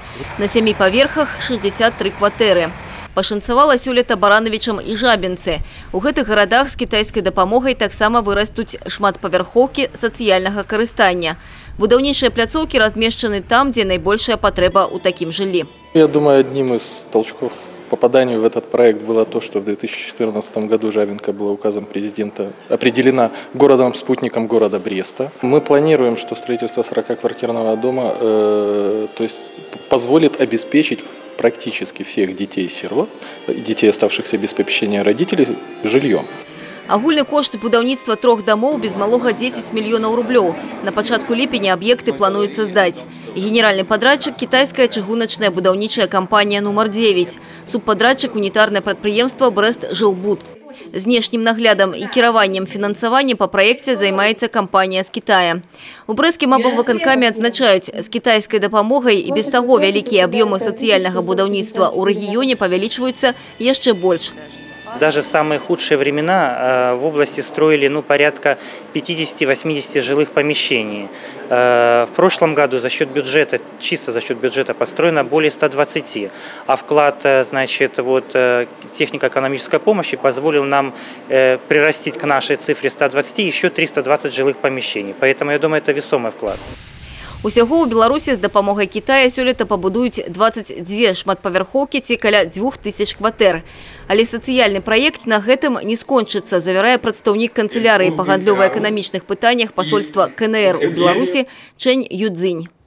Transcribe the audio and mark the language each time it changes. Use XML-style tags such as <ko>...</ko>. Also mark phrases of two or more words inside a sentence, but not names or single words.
<be>На 7 паверхах 63 кватэры. Пашанцавала сёлета Баранавічам і Жабінцы. У гэтых гарадах з кітайскай дапамогай таксама вырастуць шматпавярхоўкі сацыяльнага карыстання. Будаўнічыя пляцоўкі размешчаны там, дзе найбольшая патрэба ў такім жыллі.</be> <ru>Я думаю, одним из толчков попадания в этот проект было то, что в 2014 году Жабинка была указом президента определена городом-спутником города Бреста. Мы планируем, что строительство 40-квартирного дома позволит обеспечить практически всех детей-сирот, детей, оставшихся без попечения родителей, жильем.</ru> <be>Агульны кошт будаўніцтва 3 домоў без малога 10 мільёнаў рублёў. На пачатку ліпеня аб'екты плануецца здаць. Генеральны падрадчык – кітайская чыгуначная будаўнічая кампанія нумар 9. Субпадрадчык – унітарнае прадпрыемства «Брэст-Жылбуд». Знешнім наглядам і кіраваннем фінансавання па праекце займаецца кампанія з Кітая. У брэсцкім аблвыканкаме адзначаюць, з кітайскай дапамогай і без таго вялікія аб'ёмы сацыяльнага будаўніцтва ў рэгіёне павялічваюцца яшчэ больш.</be> <ru>Даже в самые худшие времена в области строили порядка 50-80 жилых помещений. В прошлом году за счет бюджета, чисто за счет бюджета построено более 120. А вклад, технико-экономической помощи позволил нам прирастить к нашей цифре 120 еще 320 жилых помещений. Поэтому я думаю, это весомый вклад.</ru> <be>Усяго ў Беларусі з дапамогай Кітая сёлета пабудуюць 22 шматпавярхоўкі ці каля 2000 кватэр. Але сацыяльны праект на гэтым не скончыцца, завярае прадстаўнік канцылярыі па гандлёва-эканамічных пытаннях пасольства КНР у Беларусі Чэнь Юцзинь.</be>